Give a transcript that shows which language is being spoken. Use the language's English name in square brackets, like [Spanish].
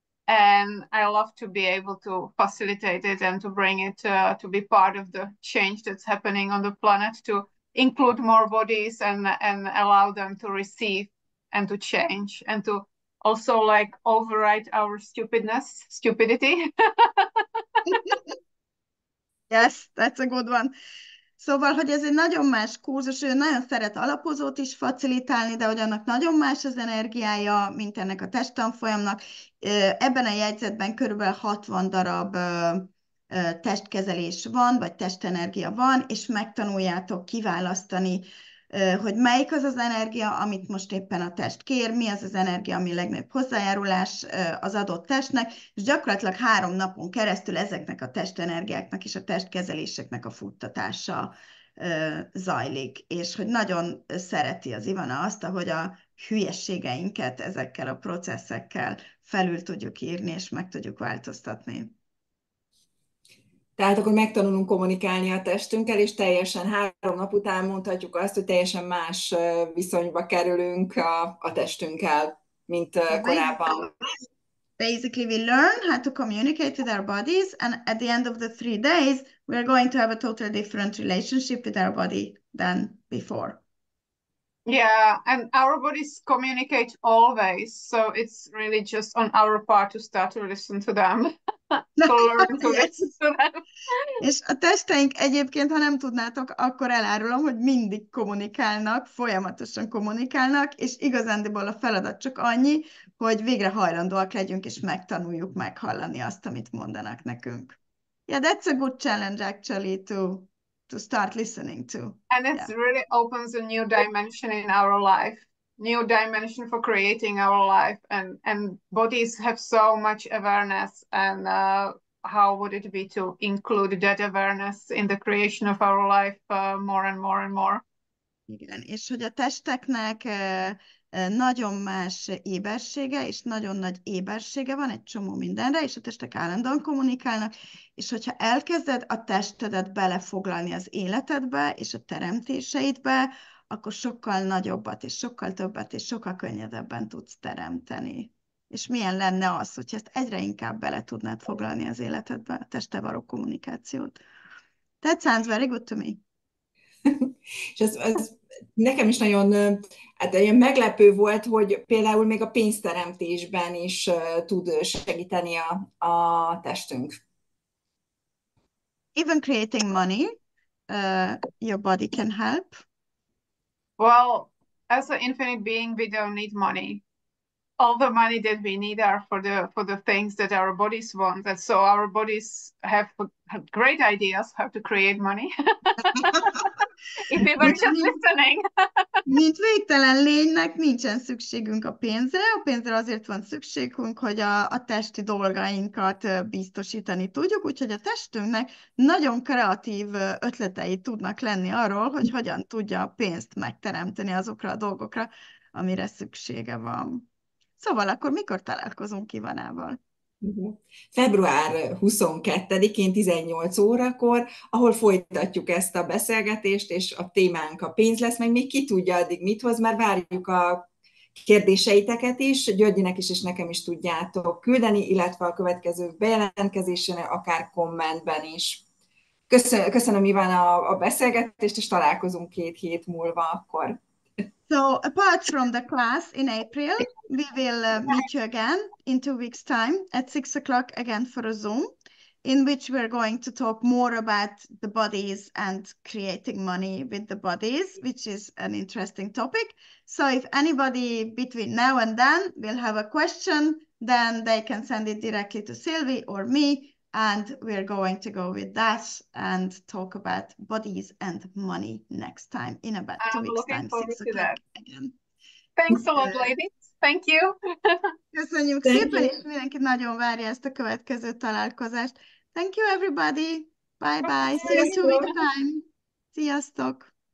[English] And I love to be able to facilitate it and to bring it to be part of the change that's happening on the planet, to include more bodies and allow them to receive and to change and to also like override our stupidity. Yes, that's a good one. [Hungarian] Szóval, hogy ez egy nagyon más kurzus, ő nagyon szeret alapozót is facilitálni, de hogy annak nagyon más az energiája, mint ennek a testtanfolyamnak. Ebben a jegyzetben körülbelül 60 darab testkezelés van, vagy testenergia van, és megtanuljátok kiválasztani hogy melyik az az energia, amit most éppen a test kér, mi az az energia, ami legnagyobb hozzájárulás az adott testnek, és gyakorlatilag 3 napon keresztül ezeknek a testenergiáknak és a testkezeléseknek a futtatása zajlik, és hogy nagyon szereti az Ivana azt, hogy a hülyességeinket ezekkel a processzekkel felül tudjuk írni, és meg tudjuk változtatni. Tehát akkor megtanulunk kommunikálni a testünkkel, és teljesen 3 nap után mondhatjuk azt, hogy teljesen más viszonyba kerülünk a testünkkel, mint korábban. [English] Basically, we learn how to communicate with our bodies, and at the end of the 3 days, we are going to have a totally different relationship with our body than before. Yeah, and our bodies communicate always, so it's really just on our part to start to listen to them, to learn to Yes. listen to them. [Hungarian] És a testeink egyébként, ha nem tudnátok, akkor elárulom, hogy mindig kommunikálnak, folyamatosan kommunikálnak, és igazándiból a feladat csak annyi, hogy végre hajlandóak legyünk, és megtanuljuk meghallani azt, amit mondanak nekünk. [English] Yeah, that's a good challenge actually to start listening to. And it really opens a new dimension in our life, new dimension for creating our life, and bodies have so much awareness, and how would it be to include that awareness in the creation of our life more and more and more? [Hungarian] Igen, és hogy a testeknek nagyon más ébersége, és nagyon nagy ébersége van egy csomó mindenre, és a testek állandóan kommunikálnak, és hogyha elkezded a testedet belefoglalni az életedbe, és a teremtéseidbe, akkor sokkal nagyobbat, és sokkal többet, és sokkal könnyedebben tudsz teremteni. És milyen lenne az, hogyha ezt egyre inkább bele tudnád foglalni az életedbe, a testtel való kommunikációt. [English] That sounds very good to me. [Hungarian] És ez nekem is nagyon hát olyan meglepő volt, hogy például még a pénzteremtésben is tud segíteni a testünk. [English] Even creating money, your body can help. Well, as an infinite being, we don't need money. All the money that we need are for the things that our bodies want. And so our bodies have great ideas how to create money. If we were just listening. [Hungarian] Mint végtelen lénynek nincsen szükségünk a pénzre azért van szükségünk, hogy a testi dolgainkat biztosítani tudjuk, úgyhogy a testünknek nagyon kreatív ötletei tudnak lenni arról, hogy hogyan tudja a pénzt megteremteni azokra a dolgokra, amire szüksége van. Szóval akkor mikor találkozunk Ivanával? Február 22-én 18 órakor, ahol folytatjuk ezt a beszélgetést, és a témánk a pénz lesz, meg még ki tudja addig mit hoz, mert várjuk a kérdéseiteket is, Györgyinek is, és nekem is tudjátok küldeni, illetve a következő bejelentkezésen, akár kommentben is. Köszönöm Ivana a beszélgetést, és találkozunk 2 hét múlva akkor. [English] So apart from the class in April, we will meet you again in 2 weeks' time at 6 o'clock again for a Zoom, in which we're going to talk more about the bodies and creating money with the bodies, which is an interesting topic. So if anybody between now and then will have a question, then they can send it directly to Sylvie or me, and we're going to go with that and talk about bodies and money next time in about 2 weeks' time, 6 o'clock again. Thanks a lot, ladies. Thank you. [Hungarian] Köszönjük szépen, és mindenki nagyon várja ezt a következő találkozást. [English] Thank you, everybody. Bye-bye. See you in 2 weeks' time. [Hungarian] Sziasztok!